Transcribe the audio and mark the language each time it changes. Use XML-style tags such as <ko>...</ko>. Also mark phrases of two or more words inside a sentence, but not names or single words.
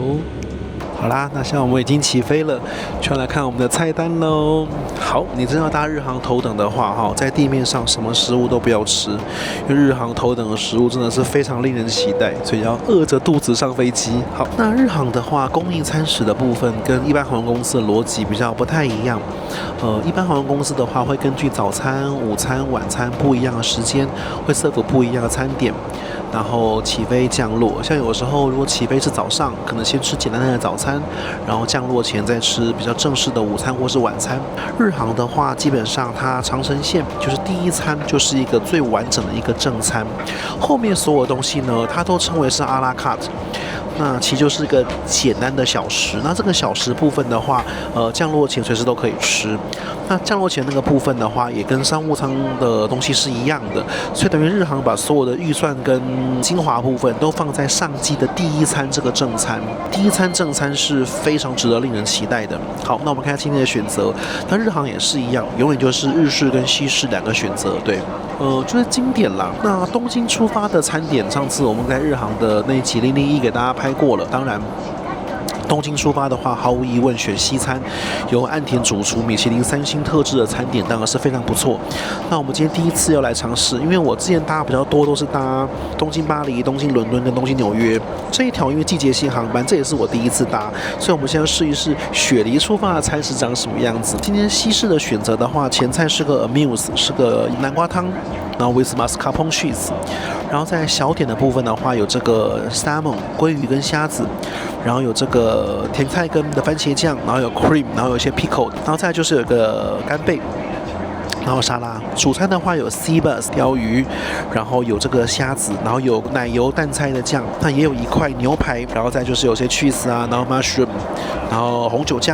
<zh>好啦，那現在我們已經起飛了，就要來看我們的菜單嘍。好，你真要搭日航頭等的話，在地面上什麼食物都不要吃，因为日航頭等的食物真的是非常令人期待，所以要餓着肚子上飛機。好，那日航的話，供應餐食的部分跟一般航空公司的邏輯比較不太一樣。一般航空公司的話，會根據早餐、午餐、晚餐不一樣的時間，會serve不一樣的餐點，然後起飛降落。像有時候如果起飛是早上，可能先吃簡單的早餐，然後降落前再吃比較正式的午餐或是晚餐。日航的話，基本上它長程線就是第一餐就是一個最完整的一個正餐，後面所有東西呢，它都稱為是阿拉卡特。那其實就是一個簡單的小食。那這個小食部分的話，降落前隨時都可以吃。那降落前那個部分的話，也跟商務艙的東西是一樣的，所以等於日航把所有的預算跟精華部分都放在上機的第一餐這個正餐。第一餐正餐是非常值得令人期待的。好，那我們看一下今天的選擇。那日航也是一樣，永遠就是日式跟西式兩個選擇，對，就是經典啦。那東京出發的餐點，上次我們在日航的那一集001給大家拍過了，當然。東京出發的話，毫無疑問選西餐，由岸田主廚米其林3星特制的餐點，當然是非常不錯。那我們今天第一次要來嘗試，因為我之前搭比較多都是搭東京巴黎、東京倫敦跟東京紐約這一條，因為季節性航班，這也是我第一次搭，所以我們現在試一試雪梨出發的餐食長什麼樣子。今天西式的選擇的話，前菜是個 amuse， 是個南瓜湯，然後</zh> <en>with mascarpone cheese，</en> <zh>然後在小點的部分的話，有這個 salmon 鮭魚跟蝦子，然後有這個甜菜根的番茄醬，然後有 cream， 然後有一些 pickle， 然後再來就是有個干貝，然後沙拉。主餐的話有</zh> <en>sea bass</en> <zh>鯛魚，然後有這個蝦子，然後有奶油淡菜的醬，那也有一塊牛排，然後再就是有些 cheese 啊，然後 mushroom， 然後紅酒醬。</zh>